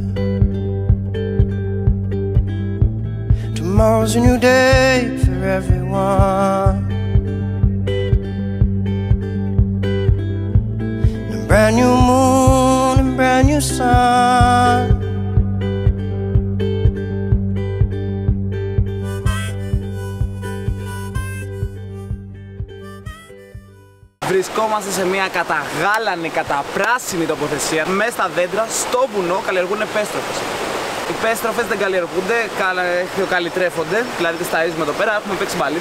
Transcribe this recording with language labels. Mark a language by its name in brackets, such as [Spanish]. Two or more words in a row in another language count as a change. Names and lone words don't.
[English] Tomorrow's a new day for everyone, a brand new moon and brand new sun. [Greek] Βρισκόμαστε σε μια καταγάλανη, καταπράσινη τοποθεσία. Μέσα στα δέντρα, στο βουνό, καλλιεργούν πέστροφες. Οι πέστροφες δεν καλλιεργούνται, καλλιτρέφονται, δηλαδή τις ταΐζουμε εδώ πέρα, έχουμε παίξει μπαλίτσα.